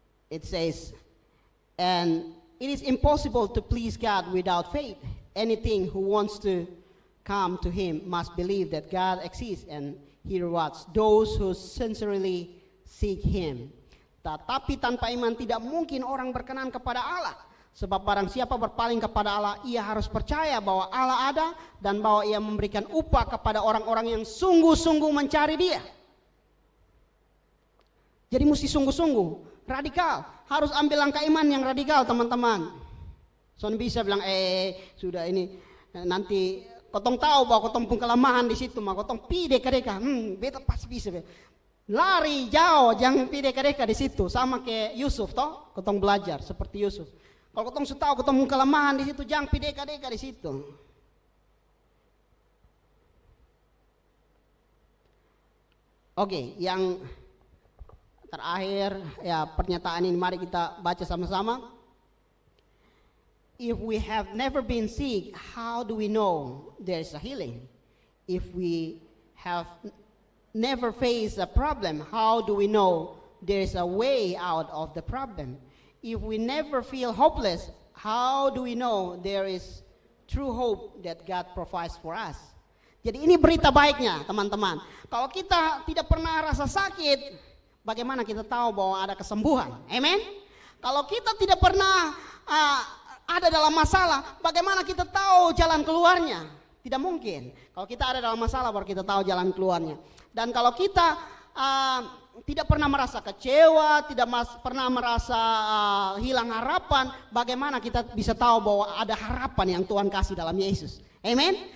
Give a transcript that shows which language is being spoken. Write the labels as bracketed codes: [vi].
[en] It says, and it is impossible to please God without faith. Anything who wants to come to Him must believe that God exists and He rewards those who sincerely seek Him. [id] Tetapi tanpa iman tidak mungkin orang berkenan kepada Allah. Sebab barang siapa berpaling kepada Allah, ia harus percaya bahwa Allah ada dan bahwa ia memberikan upah kepada orang-orang yang sungguh-sungguh mencari Dia. Jadi mesti sungguh-sungguh, radikal. Harus ambil langkah iman yang radikal teman-teman. [mkn] Son bisa bilang sudah ini nanti kotong tahu bahwa kotong pun kelemahan di situ, mah kotong pide mereka. Beta pasti bisa. Lari jauh, jangan pide mereka di situ. Sama kayak Yusuf toh, kotong belajar seperti Yusuf. Kalau kotong sudah tahu kotong kelemahan di situ, jangan pide mereka di situ. [id] Oke, yang terakhir ya pernyataan ini mari kita baca sama-sama. [en] If we have never been sick, how do we know there is a healing? If we have never faced a problem, how do we know there is a way out of the problem? If we never feel hopeless, how do we know there is true hope that God provides for us? [id] Jadi ini berita baiknya teman-teman. Kalau kita tidak pernah rasa sakit, bagaimana kita tahu bahwa ada kesembuhan? Amen. Kalau kita tidak pernah ada dalam masalah, bagaimana kita tahu jalan keluarnya? Tidak mungkin. Kalau kita ada dalam masalah baru kita tahu jalan keluarnya. Dan kalau kita tidak pernah merasa kecewa, tidak pernah merasa hilang harapan, bagaimana kita bisa tahu bahwa ada harapan yang Tuhan kasih dalam Yesus? Amen.